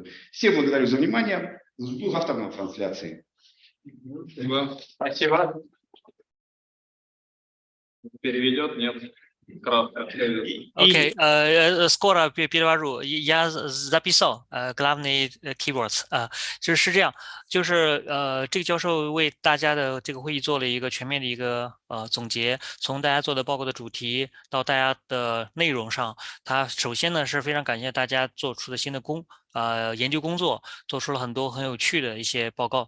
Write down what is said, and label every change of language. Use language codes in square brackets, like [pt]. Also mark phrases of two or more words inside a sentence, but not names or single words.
[ru] Всех благодарю за внимание. Жду завтра на трансляции. Спасибо. Переведет? Нет. Окей, скоро перевожу. Я записал главные keywords [zh] 就是这样，就是这个教授为大家的这个会议做了一个全面的一个总结，从大家做的报告的主题到大家的内容上，他首先呢是非常感谢大家做出的新的研究工作，做出了很多很有趣的一些报告。